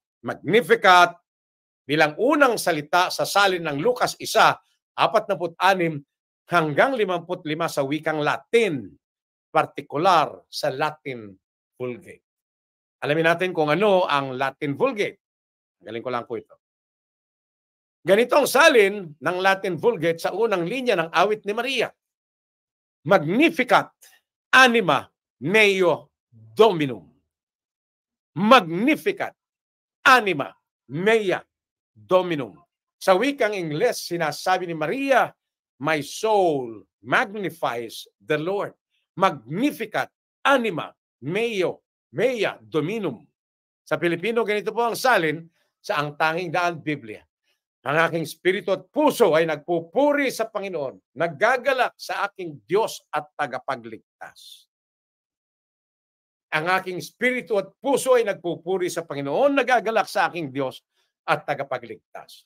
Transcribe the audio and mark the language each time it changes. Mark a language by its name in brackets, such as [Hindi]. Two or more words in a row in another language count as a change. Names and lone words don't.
[Filipino] Magnificat bilang unang salita sa salin ng Lucas 1:46 hanggang 55 sa wikang Latin, partikular sa Latin Vulgate. Alamin natin kung ano ang Latin Vulgate. Galing ko lang po ito. Ganito ang salin ng Latin Vulgate sa unang linya ng awit ni Maria. [Latin] Magnificat anima meo Dominum. Magnificat anima mea Dominum. [Filipino] Sa wikang Ingles, sinasabi ni Maria, [English] my soul magnifies the Lord. [Latin] Magnificat anima mea Dominum. [Filipino] Sa Pilipino, ganito po ang salin sa Ang Tanging Daan Biblia. Ang aking spirito at puso ay nagpupuri sa Panginoon, naggagalak sa aking Diyos at tagapagligtas. Ang aking spirito at puso ay nagpupuri sa Panginoon, nagagalak sa aking Diyos at tagapagligtas.